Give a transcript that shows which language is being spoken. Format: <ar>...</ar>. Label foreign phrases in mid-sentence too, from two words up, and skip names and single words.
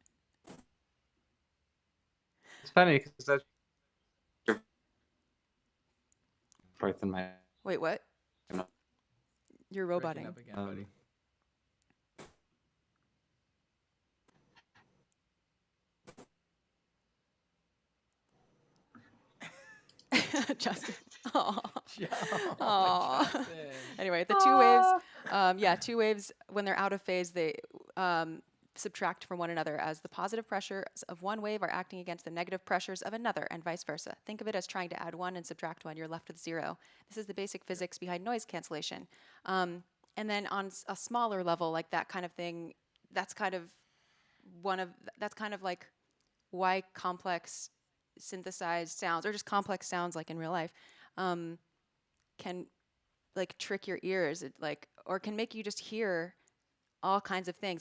<en>It's funny because that's forth in my. Wait, what? You're Breaking roboting. up again, buddy. Justin. Aw. Oh, Aw. Justin. Anyway, the two waves, two waves, when they're out of phase, they subtract from one another as the positive pressures of one wave are acting against the negative pressures of another, and vice versa. Think of it as trying to add one and subtract one. You're left with zero. This is the basic physics behind noise cancellation. And then on a smaller level, like that kind of thing, that's kind of like why complex synthesized sounds, or just complex sounds like in real life, can like trick your ears, or can make you just hear all kinds of things.</en>